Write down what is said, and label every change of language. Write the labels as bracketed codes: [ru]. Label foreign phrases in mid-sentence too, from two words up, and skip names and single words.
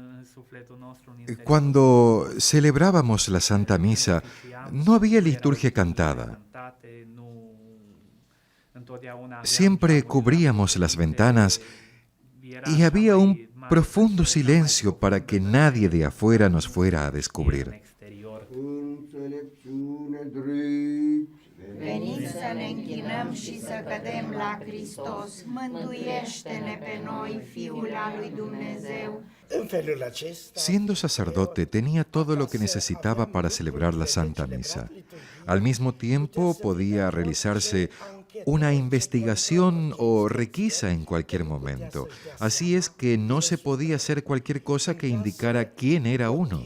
[es] Cuando celebrábamos la Santa Misa, no había liturgia cantada. Siempre cubríamos las ventanas y había un profundo silencio para que nadie de afuera nos fuera a descubrir. [ro] Veniți să ne închinăm și să cădem la Hristos. Mântuiește-ne pe noi, Fiul al lui Dumnezeu. [es] Siendo sacerdote, tenía todo lo que necesitaba para celebrar la Santa Misa. Al mismo tiempo, podía realizarse una investigación o requisa en cualquier momento. Así es que no se podía hacer cualquier cosa que indicara quién era uno.